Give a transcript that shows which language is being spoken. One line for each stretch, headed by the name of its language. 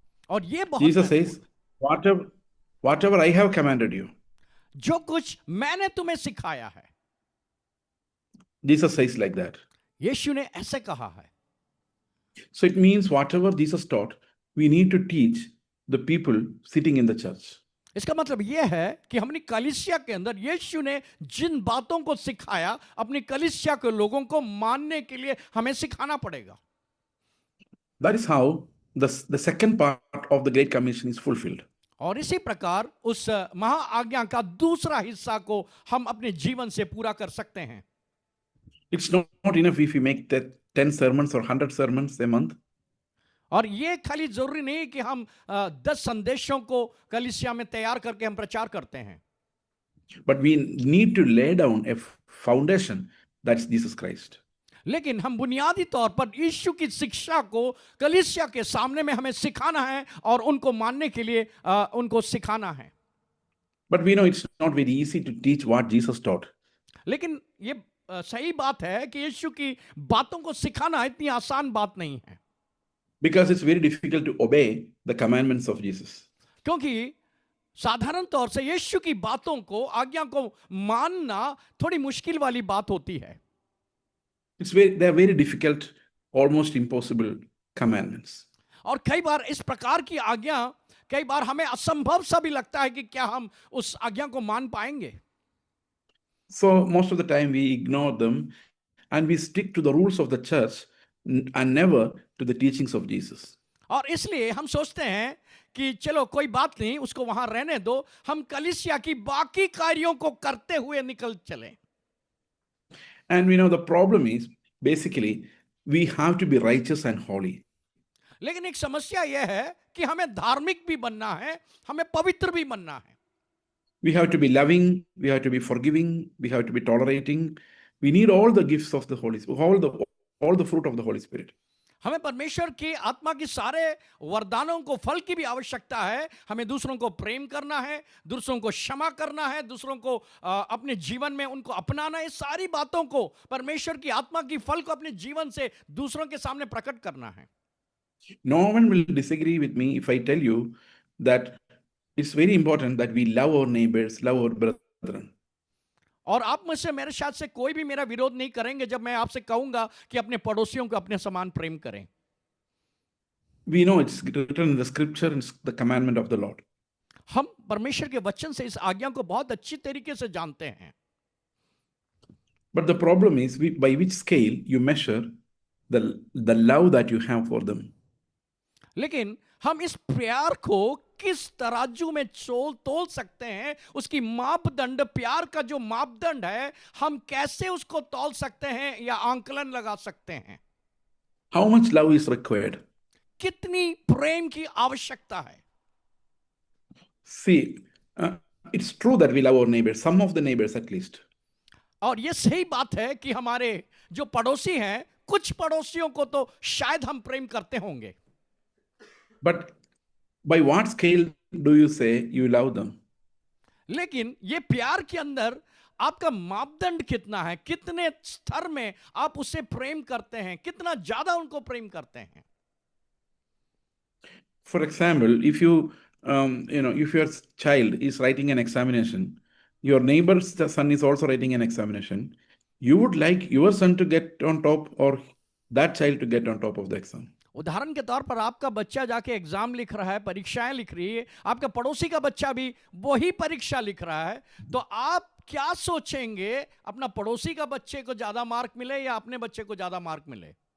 Hindi: और ये बहुत
English: Jesus says, whatever I have commanded you.
Hindi: जो कुछ मैंने तुम्हें सिखाया है।
English: Jesus says like that.
Hindi: यीशु ने ऐसे कहा है।
English: So it means whatever Jesus taught, we need to teach the people sitting in the church.
Hindi: इसका मतलब यह है कि हमने कलीसिया के अंदर यीशु ने जिन बातों को सिखाया अपनी कलीसिया के लोगों को मानने के लिए हमें सिखाना पड़ेगा।
English: That is how the second part of the Great Commission is fulfilled.
Hindi: और इसी प्रकार उस महा आज्ञा का दूसरा हिस्सा को हम अपने जीवन से पूरा कर सकते हैं।
English: It's not enough if we make 10 sermons or 100 sermons a month.
Hindi: और ये खाली जरूरी नहीं कि हम 10 संदेशों को कलीसिया में तैयार करके हम प्रचार करते हैं,
English: But we need to lay down a foundation, that's Jesus Christ.
Hindi: लेकिन हम बुनियादी तौर पर यीशु की शिक्षा को कलीसिया के सामने में हमें सिखाना है और उनको मानने के लिए उनको सिखाना है।
English: But we know it's not very easy to teach what Jesus taught.
Hindi: लेकिन ये सही बात है कि यीशु की बातों को सिखाना इतनी आसान बात नहीं है,
English: Because it's very difficult to obey the commandments of Jesus.
Hindi: क्योंकि साधारण तौर से यीशु की बातों को, आज्ञा को मानना थोड़ी मुश्किल वाली बात होती है।
English: They're very difficult, almost impossible commandments.
Hindi: और कई बार इस प्रकार की आज्ञा कई बार हमें असंभव सा भी लगता है कि क्या हम उस आज्ञा को मान पाएंगे।
English: So most of the time we ignore them and we stick to the rules of the church and never to the teachings of Jesus.
Hindi: और इसलिए हम सोचते हैं कि चलो कोई बात नहीं, उसको वहां रहने दो, हम कलीसिया की बाकी कार्यों को करते हुए निकल चले।
English: And we know the problem is basically we have to be righteous and holy.
Hindi: लेकिन एक समस्या यह है कि हमें धार्मिक भी बनना है, हमें पवित्र भी बनना है।
English: We have to be loving, we have to be forgiving, we have to be tolerating. We need all the gifts of the Holy Spirit, all the fruit of the Holy Spirit.
Hindi: हमें परमेश्वर की आत्मा की सारे वरदानों को, फल की भी आवश्यकता है। हमें दूसरों को प्रेम करना है, दूसरों को क्षमा करना है, दूसरों को अपने जीवन में उनको अपनाना है। सारी बातों को, परमेश्वर की आत्मा की फल को अपने जीवन से दूसरों के सामने प्रकट करना है।
English: No one will disagree with me if I tell you that it's very important that we love our neighbors, love our brethren.
Hindi: और आप मुझसे, मेरे साथ से कोई भी मेरा विरोध नहीं करेंगे जब मैं आपसे कहूंगा कि अपने पड़ोसियों को अपने समान प्रेम करें।
English: We know it's written in the scripture, it's the commandment of the Lord.
Hindi: हम परमेश्वर के वचन से इस आज्ञा को बहुत अच्छी तरीके से जानते हैं।
English: But the problem is by which scale you measure the love that you have for them.
Hindi: लेकिन हम इस प्यार को किस तराजू में तोल सकते हैं, उसकी मापदंड, प्यार का जो मापदंड है, हम कैसे उसको तौल सकते हैं या आंकलन लगा सकते हैं?
English: How much love is required?
Hindi: कितनी प्रेम की आवश्यकता है?
English: See, it's true that we love our neighbors, some of the neighbors at least.
Hindi: और ये सही बात है कि हमारे जो पड़ोसी हैं, कुछ पड़ोसियों को तो शायद हम प्रेम करते होंगे।
English: But by what scale do you say you love them?
Hindi: लेकिन ये प्यार के अंदर आपका मापदंड कितना है? कितने स्तर में आप उसे प्रेम करते हैं? कितना ज्यादा उनको प्रेम करते हैं?
English: For example, if if your child is writing an examination, your neighbor's son is also writing an examination, you would like your son to get on top or that child to get on top of the exam.
Hindi: उदाहरण के तौर पर आपका बच्चा जाके exam लिख रहा है, परीक्षाएं लिख रही है, आपका पड़ोसी का बच्चा भी वही परीक्षा लिख रहा है, तो आप क्या सोचेंगे? अपना पड़ोसी का बच्चे को ज्यादा मार्क मिले या अपने बच्चे को ज्यादा मार्क मिले?